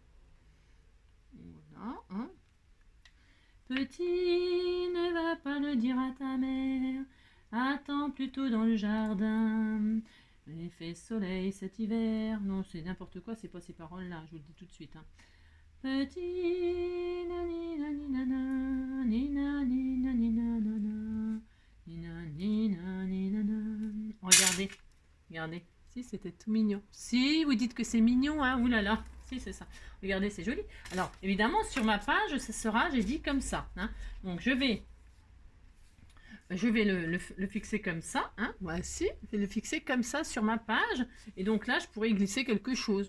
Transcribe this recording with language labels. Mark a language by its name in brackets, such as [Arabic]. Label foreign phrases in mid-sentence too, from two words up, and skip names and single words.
[French] Voilà. Hein. Petit, ne va pas le dire à ta mère. Attends plutôt dans le jardin. Il fait soleil cet hiver. Non, c'est n'importe quoi, c'est pas ces paroles-là, je vous le dis tout de suite. Hein. Petit, nani, nani, nana, nina, nina, nina, nana, nina, nina, nina, nana. Regardez, regardez. Si, c'était tout mignon. Si, vous dites que c'est mignon, hein. Ouh là là. Si, c'est ça. Regardez, c'est joli. Alors, évidemment, sur ma page, ça sera, j'ai dit, comme ça. Hein. Donc, je vais le fixer comme ça. Hein. Voici, je vais le fixer comme ça sur ma page. Et donc là, je pourrais y glisser quelque chose.